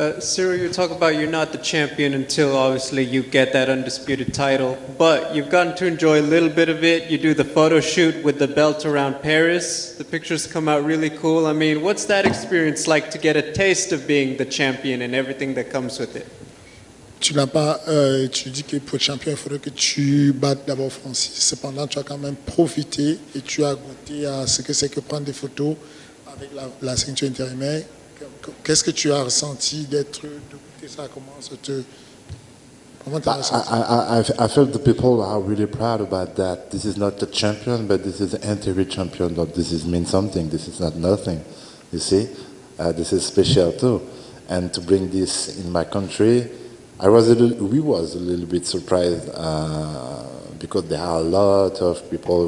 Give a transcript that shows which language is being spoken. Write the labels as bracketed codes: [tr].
[en] Ciryl, you talk about you're not the champion until obviously you get that undisputed title, but you've gotten to enjoy a little bit of it. You do the photo shoot with the belt around Paris. The pictures come out really cool. I mean, what's that experience like to get a taste of being the champion and everything that comes with it? [fr] Tu dis que pour être champion, il faudrait que tu battes d'abord Francis. Cependant, tu as quand même profité et tu as goûté à ce que c'est que prendre des photos avec la ceinture intérimaire. Qu'est-ce que tu as ressenti de goûter ça? Comment tu as ressenti? [en] I felt the people are really proud about that. This is not the champion, but this is the interim champion. But this means something. This is not nothing. You see, this is special too. And to bring this in my country, we was a little bit surprised because there are a lot of people.